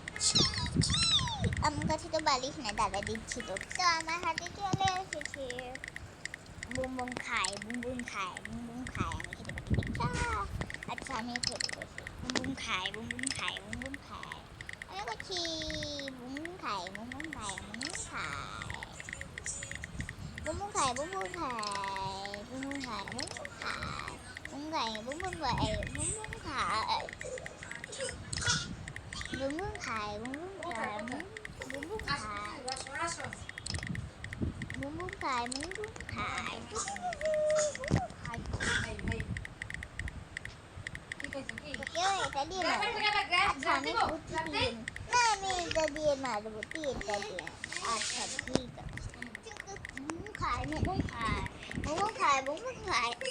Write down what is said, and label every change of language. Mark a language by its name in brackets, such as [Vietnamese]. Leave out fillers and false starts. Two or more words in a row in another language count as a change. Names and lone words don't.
[Bangla] আমার কাছে তো বালিশ না, দাদা দিচ্ছি তো আমার হাতে চলে এসেছে। বুম বুম খাই বুম বুম খাই বুম বুম খাই। আমি খেতে পারি। আচ্ছা আমি খেতে বসি। বুম বুম খাই বুম বুম খাই বুম বুম খাই। আমি করছি বুম বুম খাই বুম বুম খাই বুম বুম খাই বুম বুম খাই বুম বুম খাই বুম বুম খাই বুম বুম খাই বুম খাই বুম বুম খাই বুম বুম খাই বুম বুম খাই বুম বুম খাই বুম বুম খাই বুম বুম খাই বুম বুম খাই। কেউ এটা দিয়ে মারবো। আচ্ছা আমি আমি এটা দিয়ে মারবো, তুই এটা দিয়ে। আচ্ছা ঠিক আছে। খাই মোমো খাই মোমো খাই মোমো খাই।